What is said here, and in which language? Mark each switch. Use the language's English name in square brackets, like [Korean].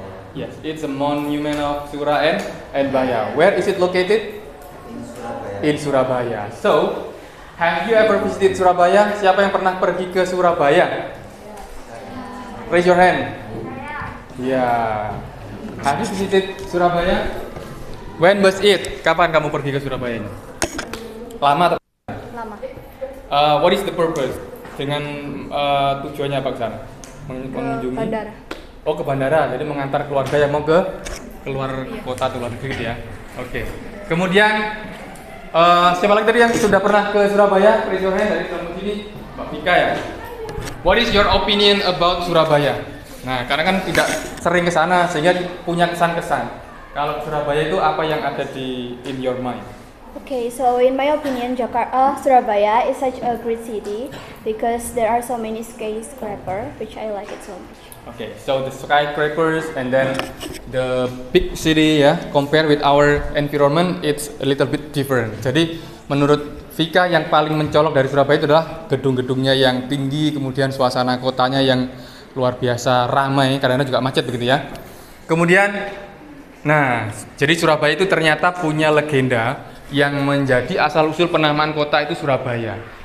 [English] Yes, it's a monument of Surah and Baya. Where is it located? In Surabaya. So, have you ever visited Surabaya? [Indonesian] Siapa yang pernah pergi ke Surabaya? [English] Raise your hand. Yeah. Have you visited Surabaya? When was it? [Indonesian] Kapan kamu pergi ke Surabaya ini? Lama atau? Lama. [English] What is the purpose? [Indonesian] Dengan tujuannya apa ke sana? Mengunjungi? Bandara. Oh, ke bandara, jadi mengantar keluarga yang mau keluar kota atau luar negeri gitu ya. Oke. Kemudian siapa lagi tadi yang sudah pernah ke Surabaya? [English] Raise your hand [Indonesian] dari kamu sini, Mbak Vika ya. [English] What is your opinion about Surabaya? [Indonesian] Nah, karena kan tidak sering ke sana sehingga punya kesan-kesan. Kalau Surabaya itu apa yang ada [English] in your mind? Okay, so in my opinion, Surabaya is such a great city because there are so many skyscrapers, which I like it so much. Okay, so the skyscrapers and then the big city ya, compare with our environment, it's a little bit different. [Indonesian] Jadi menurut Vika yang paling mencolok dari Surabaya itu adalah gedung-gedungnya yang tinggi, kemudian suasana kotanya yang luar biasa ramai, kadang-kadang juga macet begitu ya. Kemudian, nah, jadi Surabaya itu ternyata punya legenda yang menjadi asal-usul penamaan kota itu Surabaya.